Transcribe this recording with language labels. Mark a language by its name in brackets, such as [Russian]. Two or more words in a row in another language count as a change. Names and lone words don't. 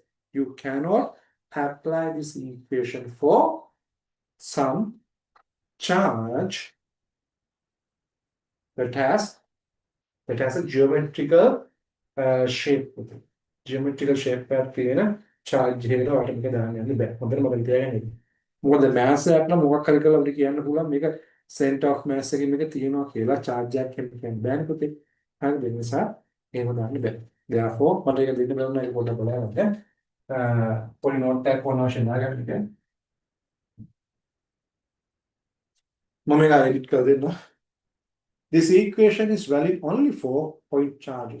[English] You cannot apply this equation for some charge that has a geometrical shape. Geometrical shape charge [Sinhala] මොකද mass එකක් නම් මොකක් හරි කරලා අපිට කියන්න පුළුවන් මේක [English] center of mass [Sinhala] එකකින් මේක තියෙනවා කියලා charge එකක් කියන්න බෑනේ පුතේ. හරිද? ඒ නිසා එහෙම දාන්න බෑ. therefore මට ඒක දෙන්න බැරුණා ඒක පොඩ්ඩක් බලන්න. පොඩි note එකක් වුණා වශයෙන් දාගන්න ඉතින්. මම ඒක edit කරලා දෙන්න. [English] This equation is valid only for point charges.